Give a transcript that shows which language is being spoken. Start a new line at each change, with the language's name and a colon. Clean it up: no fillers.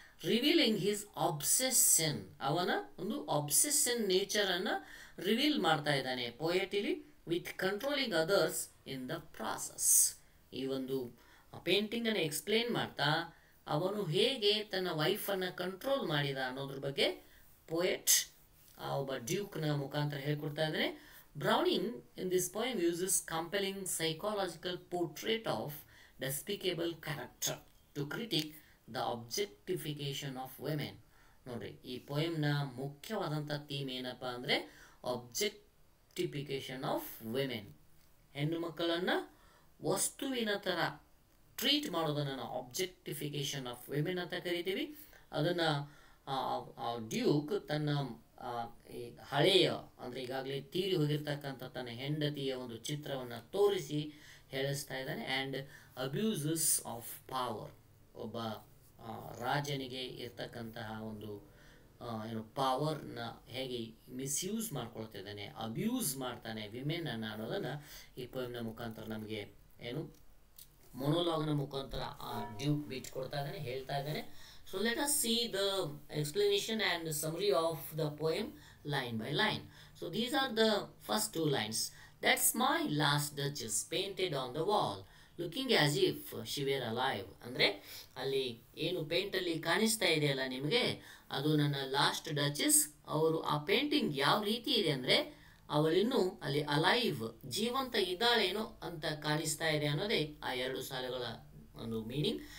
English: revealing his obsession,
Kannada: ಅವನ ಒಂದು obsession ನೇಚರನ್ನು reveal ಮಾಡ್ತಾ ಇದ್ದಾನೆ ಪೋಯೆಟ್ ಇಲ್ಲಿ,
English: With controlling others in the process.
Kannada: ಈ ಒಂದು ಪೇಂಟಿಂಗನ್ನು ಎಕ್ಸ್ಪ್ಲೇನ್ ಮಾಡ್ತಾ ಅವನು ಹೇಗೆ ತನ್ನ ವೈಫನ್ನು ಕಂಟ್ರೋಲ್ ಮಾಡಿದ ಅನ್ನೋದ್ರ ಬಗ್ಗೆ ಪೋಯೆಟ್ ಒಬ್ಬ ಡ್ಯೂಕ್ನ ಮುಖಾಂತರ ಹೇಳ್ಕೊಡ್ತಾ ಇದ್ದಾನೆ.
English: Browning in this poem uses compelling psychological portrait of despicable character to critique the objectification of women.
Kannada: ನೋಡ್ರಿ, ಈ ಪೋಯಮ್ನ ಮುಖ್ಯವಾದಂಥ ಥೀಮ್ ಏನಪ್ಪ ಅಂದರೆ ಆಬ್ಜೆಕ್ಟಿಫಿಕೇಶನ್ ಆಫ್ ವಿಮೆನ್. ಹೆಣ್ಣು ಮಕ್ಕಳನ್ನು ವಸ್ತುವಿನ ಥರ ಟ್ರೀಟ್ ಮಾಡೋದನ್ನು ನಾವು ಆಬ್ಜೆಕ್ಟಿಫಿಕೇಶನ್ ಆಫ್ ವಿಮೆನ್ ಅಂತ ಕರಿತೀವಿ. ಅದನ್ನು ಡ್ಯೂಕ್ ತನ್ನ ಈ ಹಳೆಯ ಅಂದರೆ ಈಗಾಗಲೇ ತೀರಿ ಹೋಗಿರ್ತಕ್ಕಂಥ ತನ್ನ ಹೆಂಡತಿಯ ಒಂದು ಚಿತ್ರವನ್ನು ತೋರಿಸಿ ಹೇಳಿಸ್ತಾ ಇದ್ದಾನೆ. ಆ್ಯಂಡ್ ಅಬ್ಯೂಸಸ್ ಆಫ್ ಪವರ್, ಒಬ್ಬ ರಾಜನಿಗೆ ಇರ್ತಕ್ಕಂತಹ ಒಂದು ಏನು ಪವರ್ನ ಹೇಗೆ ಮಿಸ್ಯೂಸ್ ಮಾಡ್ಕೊಳ್ತಿದ್ದಾನೆ, ಅಬ್ಯೂಸ್ ಮಾಡ್ತಾನೆ ವಿಮೆನ್ ಅನ್ನೋದನ್ನು ಈ ಪೋಯಮ್ನ ಮುಖಾಂತರ ನಮಗೆ ಏನು ಮೊನೋಲಾಗ್ನ ಮುಖಾಂತರ ಡ್ಯೂಕ್ ಬಿಟ್ಕೊಡ್ತಾ ಇದ್ದಾನೆ, ಹೇಳ್ತಾ ಇದ್ದಾನೆ.
English: So let us see the explanation and summary of the poem line by line. So these are the first two lines. That's my last duchess painted on the wall, looking as if she were alive.
Kannada: ಅಂದರೆ ಅಲ್ಲಿ ಏನು ಪೇಂಟಲ್ಲಿ ಕಾಣಿಸ್ತಾ ಇದೆಯಲ್ಲ ನಿಮಗೆ, ಅದು ನನ್ನ last ಡಚಸ್. ಅವರು ಆ ಪೇಂಟಿಂಗ್ ಯಾವ ರೀತಿ ಇದೆ ಅಂದರೆ ಅವಳಿನ್ನೂ ಅಲ್ಲಿ ಅಲೈವ್, ಜೀವಂತ ಇದ್ದಾಳೇನೋ ಅಂತ ಕಾಣಿಸ್ತಾ ಇದೆ ಅನ್ನೋದೇ ಆ ಎರಡು ಸಾಲುಗಳ ಒಂದು ಮೀನಿಂಗ್.